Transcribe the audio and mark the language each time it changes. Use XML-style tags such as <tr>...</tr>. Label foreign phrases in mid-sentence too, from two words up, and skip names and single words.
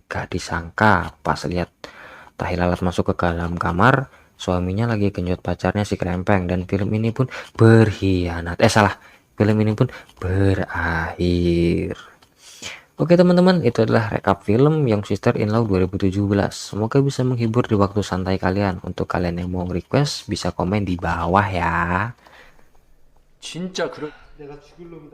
<id>Gak disangka pas lihat Tahi Lalat masuk ke dalam kamar, suaminya lagi genjot pacarnya si Krempeng, dan film ini pun berkhianat. Film ini pun berakhir. Oke teman-teman, itu adalah rekap film Young Sister in Law 2017. Semoga bisa menghibur di waktu santai kalian. Untuk kalian yang mau request bisa komen di bawah ya.</id> <ko>진짜 그럴 내가 죽일 놈이다.</ko>